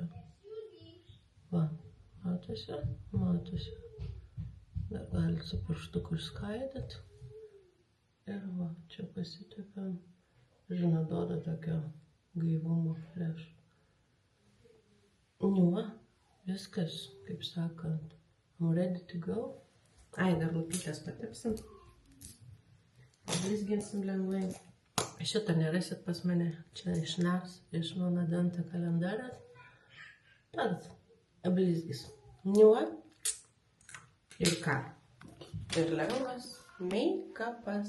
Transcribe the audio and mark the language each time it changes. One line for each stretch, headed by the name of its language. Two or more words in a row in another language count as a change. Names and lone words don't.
Lithuanian: Va, matosi. Dar galite su pirštuku išskaidyt. Ir va, čia pasitepiam. Žinot, duoda tokio gaivumo prieš. Nu, va, viskas, kaip sakant,
English: I'm ready to go.
Lithuanian: Ai, dar lūpytės patepsim. Blizginsim lengvai. Šitą nerasit pas mane. Čia iš mano dantą kalendarės. Tad, blizgis. Nu, va. Ir ką? Ir lengvas make-upas.